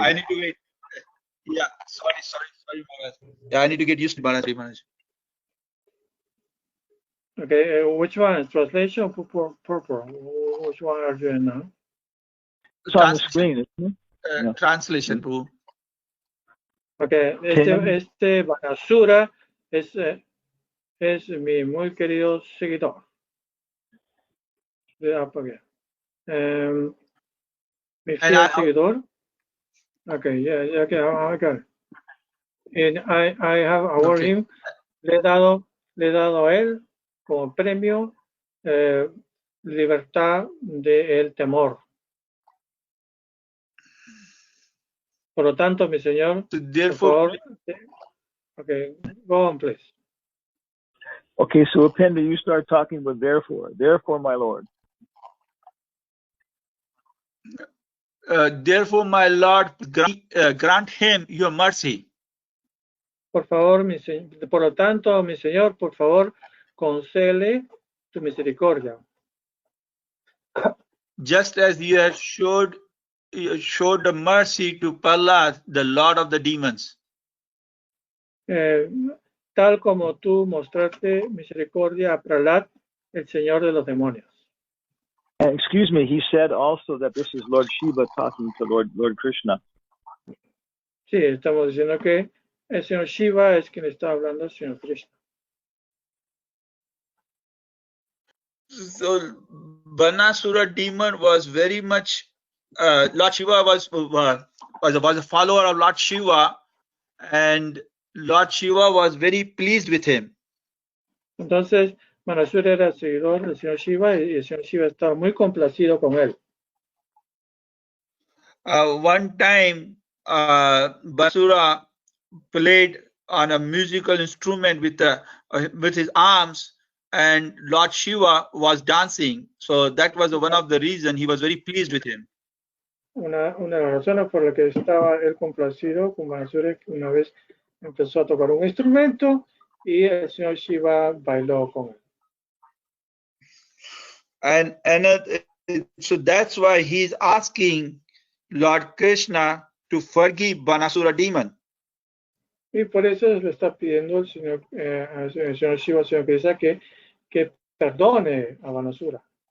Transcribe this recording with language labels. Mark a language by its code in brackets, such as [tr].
[en] I need to wait. Yeah, sorry, Maharaj. Yeah, I need to get used to Maharaj. Okay, which one is translation or purple? Which one are you in now? It's on the screen, isn't it? Translation, Prabhu. [es] Okay, este Banasura es mi muy querido seguidor. Mi fiel seguidor. [en] Okay, yeah, okay, I got it. And I have awarded him, [es] le he dado a él como premio libertad del temor. Por lo tanto, mi señor, por favor, okay, [en] go on, please. Okay, so Upenda, you start talking with therefore. Therefore, my Lord. Therefore, my Lord, grant him your mercy. [es] Por favor, por lo tanto, mi Señor, por favor, concédele tu misericordia. [en] Just as you have showed the mercy to Prahlad, the Lord of the demons. [es] Tal como tú mostraste misericordia a Prahlad, el Señor de los demonios. [en] And excuse me, he said also that this is Lord Shiva talking to Lord Krishna. [es] Sí, estamos diciendo que el Señor Shiva es quien está hablando al Señor Krishna. [en] So, Banasura demon was very much, Lord Shiva was a follower of Lord Shiva, and Lord Shiva was very pleased with him. [es] Entonces, Banasura era seguidor del Señor Shiva y el Señor Shiva estaba muy complacido con él. [en] One time, Basura played on a musical instrument with his arms, and Lord Shiva was dancing. So that was one of the reasons he was very pleased with him. [es] Una de las razones por las que estaba él complacido con Banasura es que una vez empezó a tocar un instrumento y el Señor Shiva bailó con él. [en] And so that's why he's asking Lord Krishna to forgive Banasura demon. [es] Y por eso le está pidiendo al Señor Shiva, al Señor Krishna, que perdone a Banasura.